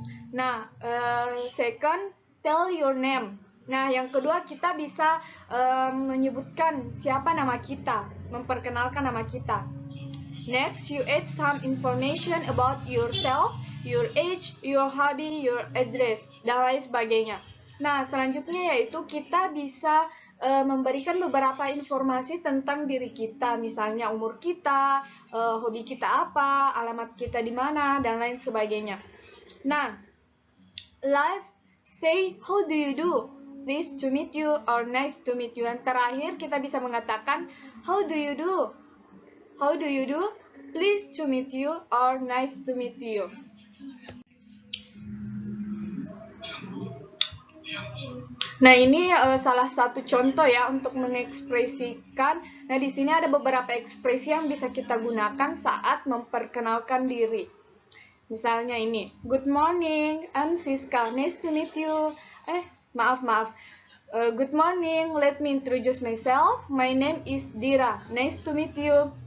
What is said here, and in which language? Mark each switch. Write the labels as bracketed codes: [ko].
[en] Nah, second, tell your name. [id] Nah, yang kedua kita bisa menyebutkan siapa nama kita, memperkenalkan nama kita. [en] Next, you add some information about yourself, your age, your hobby, your address, [id] dan lain sebagainya. Nah, selanjutnya yaitu kita bisa memberikan beberapa informasi tentang diri kita, misalnya umur kita, hobi kita apa, alamat kita di mana, dan lain sebagainya. [en] Nah, last, say how do you do? Pleased to meet you or nice to meet you. [id] Yang terakhir kita bisa mengatakan [en] how do you do? How do you do? Pleased to meet you or nice to meet you. [id] Nah, ini salah satu contoh ya untuk mengekspresikan. Nah, di sini ada beberapa ekspresi yang bisa kita gunakan saat memperkenalkan diri. Misalnya ini, [en] good morning, I'm Siska, nice to meet you. [id] Maaf. [en] Good morning, let me introduce myself. My name is Dira, nice to meet you.